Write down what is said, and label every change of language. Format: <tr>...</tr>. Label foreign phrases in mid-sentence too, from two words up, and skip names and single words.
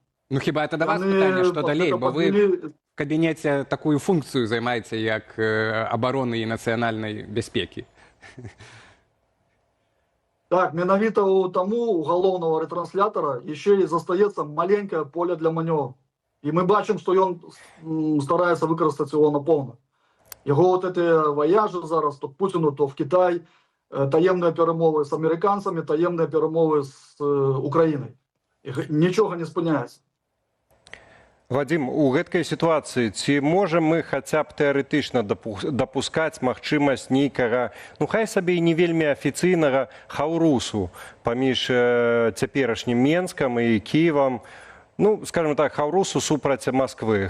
<be>Ну хіба это да вас пытанне, што далей, бо вы в кабінеце такую функцыю займаеце, як абароны і нацыянальнай бяспекі. Так, менавіта таму у галоўнага ретранслятара яшчэ і застаецца маленькае поле для манёвру. І мы бачым, што ён стараецца выкарыстаць яго напоўна. Яго</be> <ru>вот эти</ru> <be>ваяжы зараз, то Путіну, то в Кітай, таемныя перамовы з амерыканцамі, таемныя перамовы з Украінай. Нічога не спыняецца. Вадим, у гэткай сітуацыі ці можам мы хаця б тэарэтычна дапускаць магчымасць нейкага, ну хай сабе і не вельмі афіцыйнага хаўрусу паміж цяперашнім Менскам і Кіевам, ну, скажем так, хаўрусу супраць Масквы.</be>